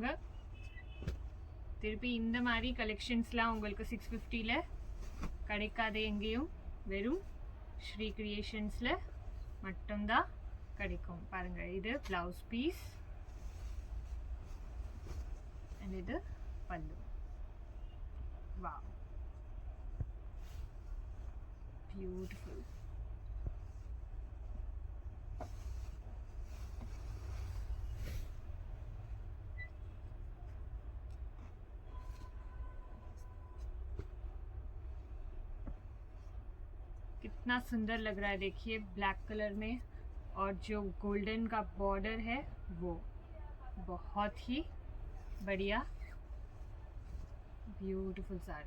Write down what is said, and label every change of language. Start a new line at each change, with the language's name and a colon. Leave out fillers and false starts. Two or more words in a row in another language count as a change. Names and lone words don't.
Tamil: திருப்பி இந்த மாதிரி கலெக்ஷன்ஸ்லாம் உங்களுக்கு 650ல் கிடைக்காத எங்கேயும், வெறும் ஸ்ரீ கிரியேஷன்ஸில் மட்டும்தான் கிடைக்கும். பாருங்கள் இது
English: blouse piece and
Tamil: இது பல்லு.
English: wow, beautiful.
Hindi: कितना सुंदर लग रहा है देखिए
English: black colour
Hindi: में, और जो गोल्डन का बॉर्डर है वो बहुत ही बढ़िया ब्यूटीफुल साड़ी.